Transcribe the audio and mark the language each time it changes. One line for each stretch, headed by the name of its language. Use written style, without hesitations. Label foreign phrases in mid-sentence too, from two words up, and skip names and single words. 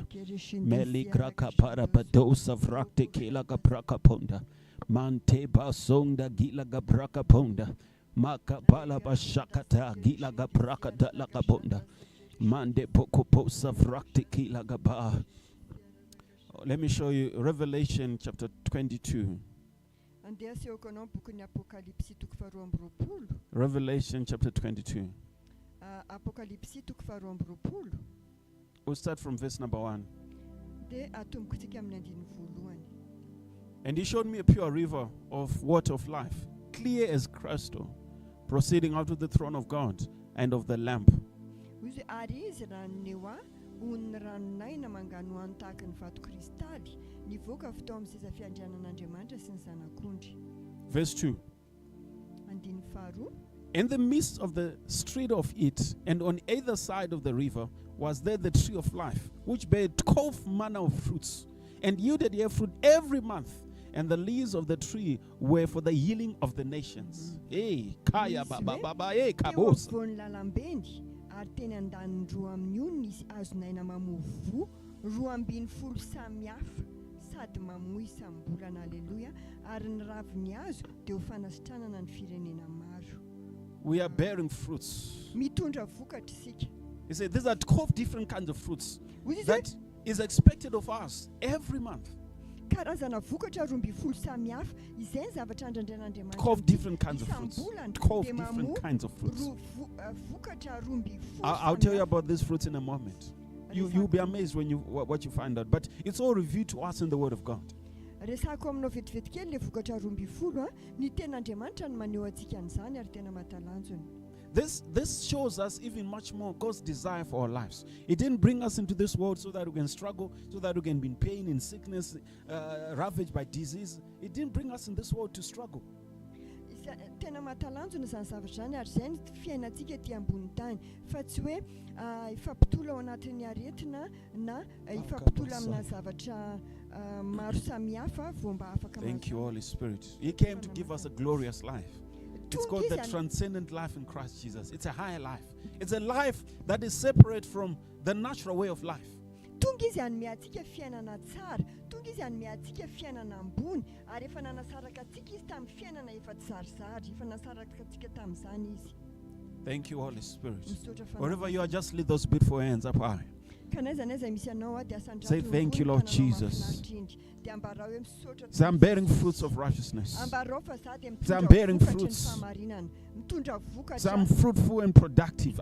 English: Meli graka parabadosa vrakte kila gabraka ponda. Mante basonda gila gabraka ponda. Maka bala bashakata gila gabraka dala gaponda. Mande poko posa vrakte kila gaba. Let me show you Revelation chapter 22. Revelation chapter 22. We'll start from verse number 1. And he showed me a pure river of water of life, clear as crystal, proceeding out of the throne of God and of the Lamb.
Malagasy: On'ny ranonaina mangano any tahaka ny vato kristaly nivoaka avy tao amin'ny seza fiandrianan'Andriamanitra sy ny zanak'ondry.
English: Verse 2.
Malagasy: Andininy faharoa.
English: In the midst of the street of it, and on either side of the river, was there the tree of life, which bare 12 manner of fruits, and yielded her fruit every month. And the leaves of the tree were for the healing of the nations. Hey, kaya baba baba, hey, kabos.
Malagasy: Ary teny andaniny roa amin'ny io nisy azonaina mamovo roa ambin'ny folo samihafa sady mamoy isam-bolana.
English: Alleluia.
Malagasy: Ary ny raviny hazo dia ho fanasitranana ny firenena maro.
English: We are bearing fruits.
Malagasy: Mitondra vokatra isika.
English: He said these are 12 different kinds of fruits that is expected of us every month.
Malagasy: Karazana vokatra roa ambin'ny folo samihafa izay ny zavatra andrandran'Andriamanitra.
English: 12 different kinds of fruits. 12 different kinds of fruits. I'll tell you about these fruits in a moment. You'll be amazed when what you find out. But it's all revealed to us in the Word of God.
Malagasy: Resako aminao vetivety kely le vokatra roa ambin'ny folo ny ten'Andriamanitra no maneho antsika an'izany ary tena mahatalanjona.
English: This shows us even much more God's desire for our lives. He didn't bring us into this world so that we can struggle, so that we can be in pain, in sickness, ravaged by disease. He didn't bring us in this world to struggle.
Malagasy: Tena matalanjona zany zavatra zany ary zay ny fiainantsika ety ambony tany fa tsy hoe ifampitola ao anatin'ny aretina na ifampitola amina zavatra maro samihafa vao mba afaka.
English: Thank you, Holy Spirit. He came to give us a glorious life. It's called the transcendent life in Christ Jesus. It's a higher life. It's a life that is separate from the natural way of life.
Malagasy: Tonga izy hanome antsika fiainana tsara, tonga izy hanome antsika fiainana ambony, ary efa nanasaraka antsika izy tamin'ny fiainana efa tsarizary, efa nanasaraka antsika tamin'izany izy.
English: Thank you, Holy Spirit. Wherever you are, just lift those beautiful hands up high. Say thank you, Lord Jesus. Say I'm bearing fruits of righteousness. Say I'm bearing fruits. Say I'm fruitful and productive.